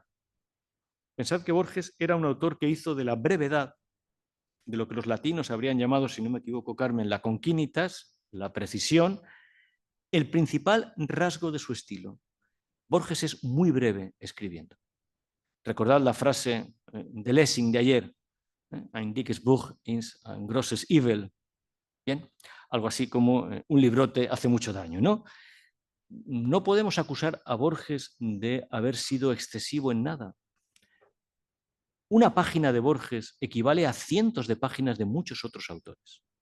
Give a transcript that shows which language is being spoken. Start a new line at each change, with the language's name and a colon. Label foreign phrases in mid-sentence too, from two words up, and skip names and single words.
Spanish: Pensad que Borges era un autor que hizo de la brevedad, de lo que los latinos habrían llamado, si no me equivoco, Carmen, la conquinitas, la precisión, el principal rasgo de su estilo. Borges es muy breve escribiendo. Recordad la frase de Lessing de ayer,
German: ein dickes Buch ist ein großes Übel.
Spanish: Bien, algo así como un librote hace mucho daño, ¿no? No podemos acusar a Borges de haber sido excesivo en nada. Una página de Borges equivale a cientos de páginas de muchos otros autores.